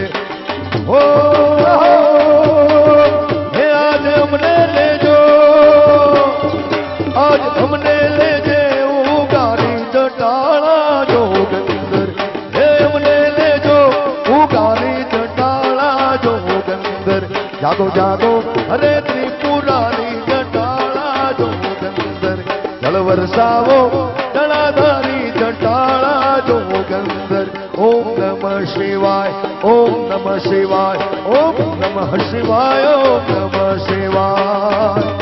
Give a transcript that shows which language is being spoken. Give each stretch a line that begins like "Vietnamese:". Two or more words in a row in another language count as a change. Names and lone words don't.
Gujarati: હો હે આજ અમને લે જો, આજ અમને લે જે ઉગારી જટાળા જોગંદર, હે અમને લે જો ઉગારી જટાળા જોગંદર। જાગો જાગો હરે ત્રિપુરારી જટાળા જોગંદર, જળ વરસાવો જળાધારી જટાળા જોગંદર।
Sanskrit: ओम नमः शिवाय, ओम नमः शिवाय, ओम नमः शिवाय, ओम नमः शिवाय।